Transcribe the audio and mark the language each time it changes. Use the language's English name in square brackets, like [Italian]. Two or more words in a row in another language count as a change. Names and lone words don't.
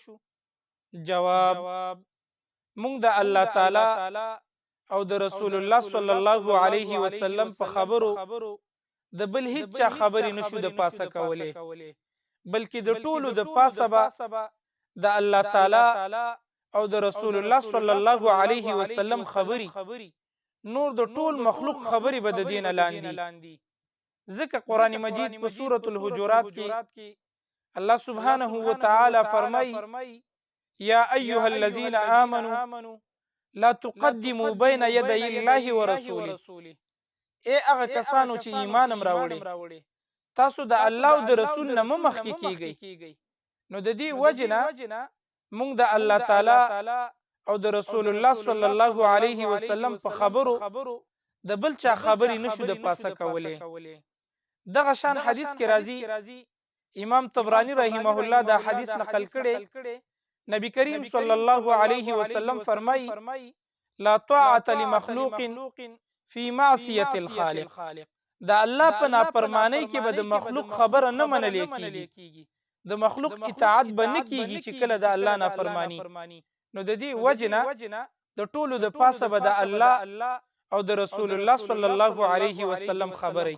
[Pashto] جواب: موږ د الله تعالی او د رسول الله [Arabic] صلی الله علیه وسلم [Pashto] په خبرو د بل هیڅ چا خبرې نشو د پاسه کولې، بلکې د ټولو د پاسه به د الله تعالی او د رسول الله [Arabic] صلی الله علیه وسلم [Pashto] خبرې، نور د ټول مخلوق خبرې به د دین لاندې. ځکه قرآن مجید په سورۃ الحجرات کې الله [Arabic] سبحانه وتعالى [Pashto] فرمای: [Arabic] یا ایها الذین آمنوا لا تقدموا بین یدی الله ورسوله. [Pashto] ای هغه کسانو چې ایمان راوړي، تاسو د الله او د رسول نه مخکې کیږئ. نو د دې وجنه موږ د الله تعالی او د رسول الله [Arabic] صلی الله علیه وسلم [Pashto] په خبرو د بل چا خبرې نشو د پاسه کولې. دغه شان حدیث کې راځي، امام طبرانی [Arabic] رحمه الله [Pashto] دا حدیث نقل کړي، نبی کریم [Arabic] صلی الله علیه وسلم [Pashto] فرمایي: [Arabic] لا طاعة لمخلوق فی معصیة الخالق. [Pashto] دا الله په نافرمانی کې به د مخلوق خبره نه منل کیږي، د مخلوق اطاعت به نه کیږي چې کله د الله نافرمانی. نو د دې وجنه د ټولو د پاسه به د الله او د رسول الله [Arabic] صلی الله علیه وسلم [Pashto] خبرې.